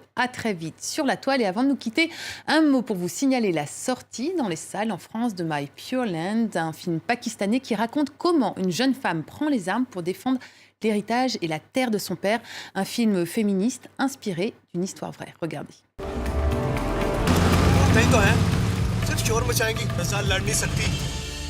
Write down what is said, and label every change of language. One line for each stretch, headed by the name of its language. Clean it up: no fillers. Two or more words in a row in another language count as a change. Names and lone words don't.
French: À très vite sur la toile. Et avant de nous quitter, un mot pour vous signaler la sortie dans les salles en France de My Pure Land, un film pakistanais qui raconte comment une jeune femme prend les armes pour défendre l'héritage et la terre de son père. Un film féministe inspiré d'une histoire vraie. Regardez.
Urdu: सिर्फ शोर मचाएंगी, लड़ नहीं सकती।